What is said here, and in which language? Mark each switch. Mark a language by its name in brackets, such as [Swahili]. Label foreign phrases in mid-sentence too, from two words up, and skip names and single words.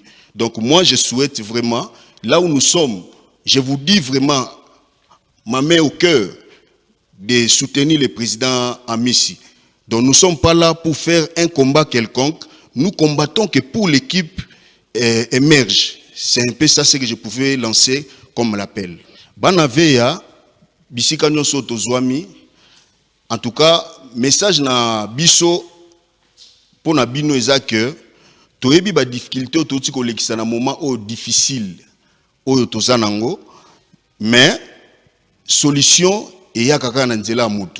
[French] Donc moi, je souhaite vraiment, là où nous sommes, je vous dis vraiment, ma main au cœur, de soutenir le président Amissi. Donc nous ne sommes pas là pour faire un combat quelconque. Nous combattons que pour l'équipe émerge. C'est un peu ça ce que je pouvais lancer comme l'appel. [Lingala] Banaveya, bisika nyonso tozwami. [French] En tout cas, [Lingala] message na biso pour na bino ezake toyebi ba difficulté ototi kolekisa na [French] moment difficile [Lingala] oyo tozanango, mais solution eya kaka na nzela ya mutu.